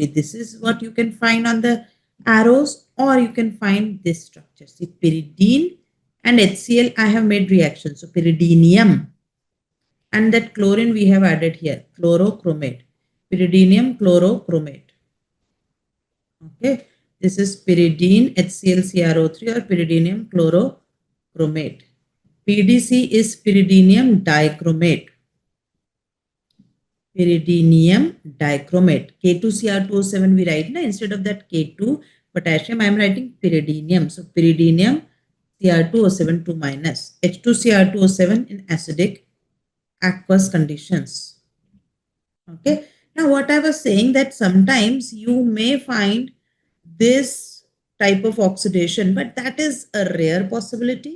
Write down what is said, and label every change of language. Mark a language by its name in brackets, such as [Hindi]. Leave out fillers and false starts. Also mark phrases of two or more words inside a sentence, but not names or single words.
[English] This is what you can find on the arrows, or you can find this structure. See, pyridine and HCl, I have made reaction. So pyridinium, and that chlorine we have added here, chlorochromate, pyridinium chlorochromate. Okay, this is pyridine HCl CrO3 or pyridinium chlorochromate. PDC is pyridinium dichromate. Pyridinium dichromate. K2Cr2O7 we write na, instead of that K2 potassium I am writing pyridinium. So pyridinium Cr2O7 2 minus, H2Cr2O7 in acidic aqueous conditions. Okay. Now what I was saying, that sometimes you may find this type of oxidation, but that is a rare possibility.